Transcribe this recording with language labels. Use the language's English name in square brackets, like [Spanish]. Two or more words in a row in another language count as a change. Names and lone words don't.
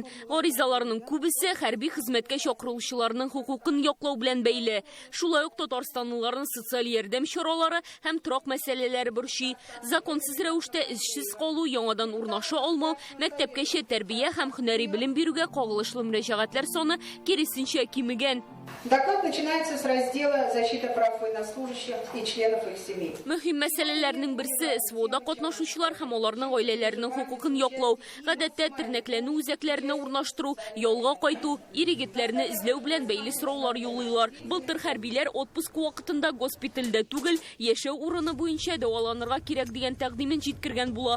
[Tatar] Гаризаларның күбесе хәрби хезмәткә чакырылучыларның хукукын яклау белән бәйле. Шулай ук Татарстанлыларның социаль ярдәм чаралары һәм торак мәсьәләләре борчый. Законсыз рәвештә эшсез калу, яңадан урнаша алмау, мәктәпкәчә тәрбия һәм һөнәри белем бирүгә кагылышлы мөрәҗәгатләр саны киресенчә кимегән. [Russian] Доклад начинается с раздела «Защита прав военнослужащих и членов их семей». [Tatar] Мөһим мәсьәләләрнең берсе свода катнашучылар һәм аларның гаиләләренең хукукын яклау. Гадәттә тернәкләнү үзәкләренә урнаштыру, ялга кайту, ир-егетләрне эзләү белән бәйле сораулар юлыйлар. Былтыр хәрбиләр отпуск вакытында госпитальдә түгел, яшәү урыны буенча дәваланырга кирәк дигән тәкъдимен җиткергән була.